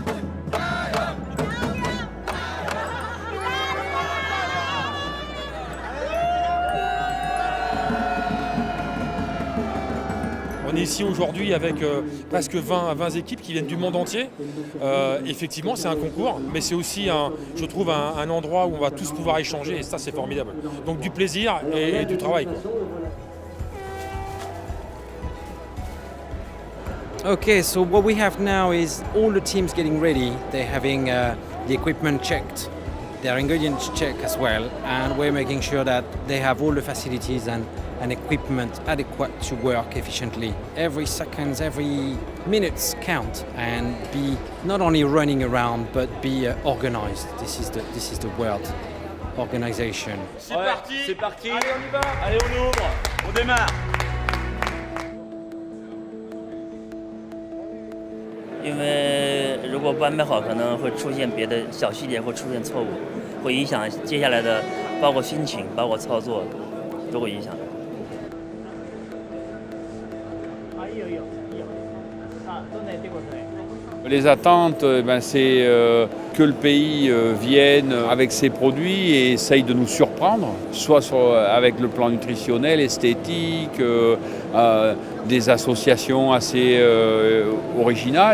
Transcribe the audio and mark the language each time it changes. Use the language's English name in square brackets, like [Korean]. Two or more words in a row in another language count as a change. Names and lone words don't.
[French] On est ici aujourd'hui avec presque 20 équipes qui viennent du monde entier. Effectivement, c'est un concours, mais c'est aussi, je trouve, un endroit où on va tous pouvoir échanger et ça, c'est formidable. Donc du plaisir et du travail, quoi. [English] Okay, so what we have now is all the teams getting ready. They're having the equipment checked, their ingredients checked as well, and we're making sure that they have all the facilities and equipment adequate to work efficiently. Every seconds, every minutes count and be not only running around but be organized. This is the world organization. [French] C'est parti. C'est parti. Allez, on y va. Allez, on ouvre. On démarre. [Chinese] 因为如果不安排好，可能会出现别的小细节，会出现错误，会影响接下来的，包括心情，包括操作，都会影响。 [French] Les attentes, c'est que le pays vienne avec ses produits et essaye de nous surprendre, soit avec le plan nutritionnel, esthétique, des associations assez originales.